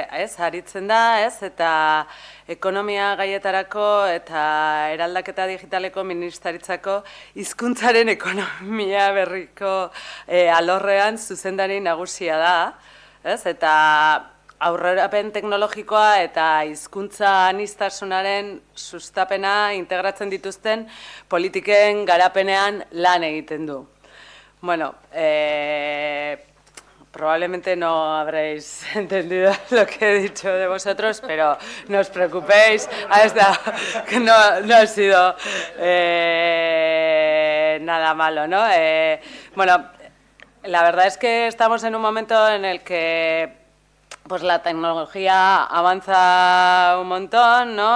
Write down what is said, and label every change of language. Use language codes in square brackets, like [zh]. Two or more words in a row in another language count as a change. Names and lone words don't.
[eu] ez, aritzen da, ez, eta ekonomia gaietarako eta eraldaketa digitaleko ministeritzako hizkuntzaren ekonomia berriko alorrean zuzendari nagusia da, ez, eta aurrerapen teknologikoa eta hizkuntza aniztasunaren sustapena integratzen dituzten politiken garapenean lan egiten du. [es] Bueno, probablemente no habréis entendido lo que he dicho de vosotros, pero no os preocupéis, no ha sido nada malo, ¿no? Bueno, la verdad es que estamos en un momento en el que pues la tecnología avanza un montón, ¿no?